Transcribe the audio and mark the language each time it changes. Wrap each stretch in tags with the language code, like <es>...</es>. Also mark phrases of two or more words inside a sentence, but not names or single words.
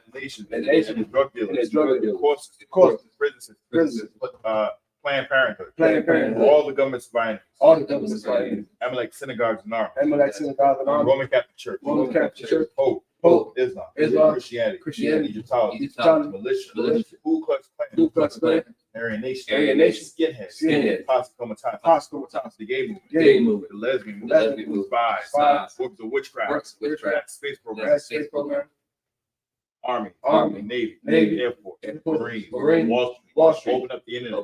<en>And nations. And nations. And the drug dealers. And the drug dealers. Courses. Courses. Prisons. Planned Parenthood. Planned Parenthood. All the governments of enemies. All the governments of enemies. Amalek synagogues and armies. Amalek synagogues and armies. Roman Catholic Church. Roman Catholic Church. Pope. Islam. Islam. Christianity. Christianity. Egyptology. Egyptology. Militia. Ku Klux Klan. Ku Klux Klan. Aryan Nation. Aryan Nation. Skinhead. Posse Comitatus. The gay movement. Gay movement. The lesbian movement. Lesbian movement. Spies. Works of witchcraft. Witchcraft. Space program. That's space program. Army. Navy. Air Force. Marines. Wall Street. Open up the internet.</en>